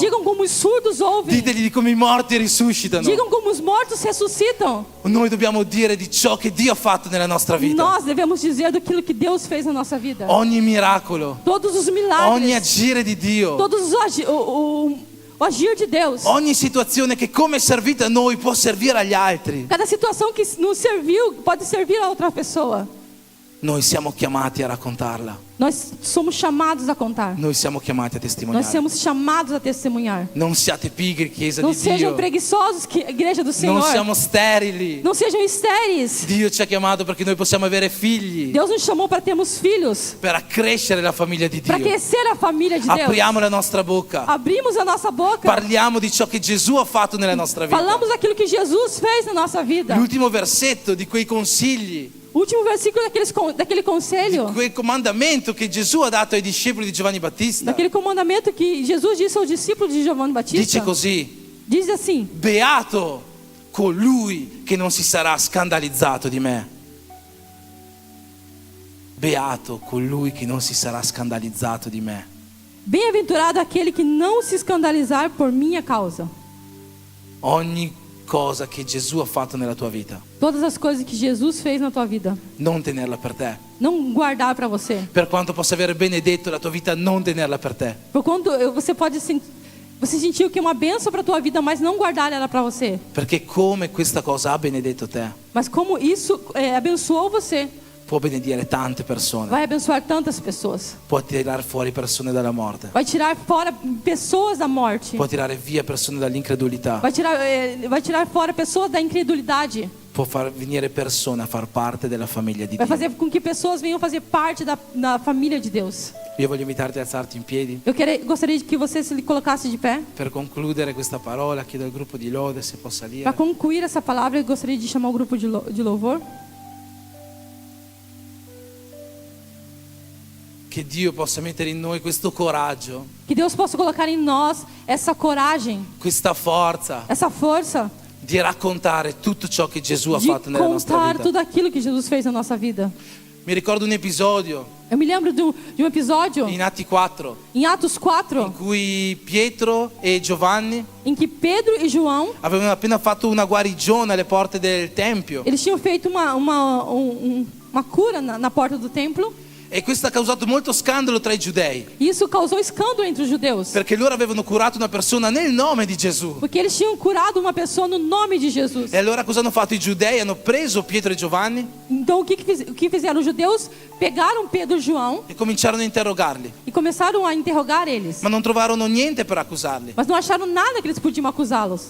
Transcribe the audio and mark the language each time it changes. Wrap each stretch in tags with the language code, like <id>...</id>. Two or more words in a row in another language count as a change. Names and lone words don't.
<pt>Digam como os surdos ouvem.</pt> <it>Ditegli di come i morti risuscitano.</it> <pt>Digam como os mortos ressuscitam.</pt> <it>Noi dobbiamo dire di ciò che Dio ha fatto nella nostra vita.</it> <pt>Nós devemos dizer daquilo que Deus fez na nossa vida.</pt> <it>Ogni miracolo,</it> <pt>Todos os</pt> <it>ogni</it> <pt>milagres,</pt> <it>agire di Dio</it> <pt>todos o agir de Deus.</pt> <it>Ogni situazione che come è servita a noi può servire agli altri.</it> <pt>Cada situação que nos serviu pode servir a outra pessoa.</pt> <it>Noi siamo chiamati a raccontarla.</it> <pt>Nós somos chamados a contar.</pt> <it>Noi siamo chiamati a</it> <pt>Nós</pt> <it>testimoniare.</it> <pt>somos chamados a testemunhar.</pt> <it>Non siate pigri, Chiesa</it> <pt>Não</pt> <it>di</it> <pt>sejam</pt> <it>Dio.</it> <pt>preguiçosos, igreja do Senhor.</pt> <it>Non siamo sterili.</it> <pt>Não sejam estéreis.</pt> <it>Dio ci ha chiamato perché noi possiamo avere figli.</it> <pt>Deus nos chamou para termos filhos,</pt> <it>Per accrescere la famiglia di</it> <pt>para</pt> <it>Dio.</it> <pt>crescer a família de Deus.</pt> <it>Apriamo la nostra bocca.</it> <pt>Abrimos a nossa boca.</pt> <it>Parliamo di ciò che Gesù ha fatto nella nostra vita.</it> <pt>Falamos aquilo que Jesus fez na nossa vida.</pt> <it>L'ultimo versetto di quei consigli,</it> <pt>Último versículo daquele conselho,</pt> <it>quel comandamento che Gesù ha dato ai discepoli di Giovanni Battista,</it> <pt>daquele comandamento que Jesus disse aos discípulos de Giovanni</pt> <it>dice</it> <pt>Batista.</pt> <it>così:</it> <pt>Diz assim:</pt> <it>beato colui che non si sarà scandalizzato di me. Beato colui che non si sarà scandalizzato di me.</it> <pt>bem-aventurado aquele que não se escandalizar por minha causa.</pt> <it>Ogni cosa che Gesù ha fatto nella tua vita,</it> <pt>Todas as coisas que Jesus fez na tua vida,</pt> <it>non tenerla per te.</it> <pt>não guardar para você.</pt> <it>Per quanto possa aver benedetto la tua vita, non tenerla per te.</it> <pt>Por quanto você pode você sentiu que é uma bênção para tua vida, mas não guardar ela para você.</pt> <it>Perché come questa cosa ha benedetto te,</it> <pt>Mas como isso abençoou você,</pt> <it>può benedire tante persone,</it> <pt>vai abençoar tantas pessoas.</pt> <it>può tirare fuori persone dalla morte,</it> <pt>Vai tirar fora pessoas da morte.</pt> <it>può tirare via persone dall'incredulità,</it> <pt>Vai tirar fora pessoas da incredulidade.</pt> <it>può far venire persone a far parte della famiglia di</it> <pt>Vai</pt> <it>Dio.</it> <pt>fazer com que pessoas venham fazer parte da família de Deus.</pt> <it>Io voglio invitarti a alzarti in piedi.</it> <pt>Gostaria que você se colocasse de pé.</pt> <it>Per concludere questa parola, chiedo al gruppo di lode se può</it> <pt>Para</pt> <it>salire.</it> <pt>concluir essa palavra, eu gostaria de chamar o grupo de louvor.</pt> <it>Che Dio possa mettere in noi questo coraggio,</it> <pt>Que Deus possa colocar em nós essa coragem,</pt> <it>questa forza</it> <pt>essa força</pt> <it>di raccontare tutto ciò che Gesù ha</it> <pt>de</pt> <it>fatto nella nostra</it> <pt>contar</pt> <it>vita.</it> <pt>tudo aquilo que Jesus fez na nossa vida.</pt> <it>Mi ricordo un episodio</it> <pt>Eu me lembro de um episódio</pt> <it>in Atti 4</it> <pt>em Atos</pt> <it>in</it> <pt>4,</pt> <it>cui Pietro e Giovanni</it> <pt>em que Pedro e João,</pt> <it>avevano appena fatto una guarigione alle porte del Tempio,</it> <pt>eles tinham feito uma cura na porta do templo.</pt> <it>e questo ha causato molto scandalo tra i giudei,</it> <pt>E isso causou escândalo entre os judeus,</pt> <it>perché loro avevano curato una persona nel nome di Gesù.</it> <pt>porque eles tinham curado uma pessoa no nome de Jesus.</pt> <it>E allora cosa hanno fatto i giudei? Hanno preso Pietro e Giovanni</it> <pt>Então o que fizeram os judeus? Pegaram Pedro e João</pt> <it>e cominciarono a interrogarli,</it> <pt>e começaram a interrogar eles,</pt> <it>ma non trovarono niente per accusarli.</it> <pt>mas não acharam nada que eles podiam acusá-los.</pt>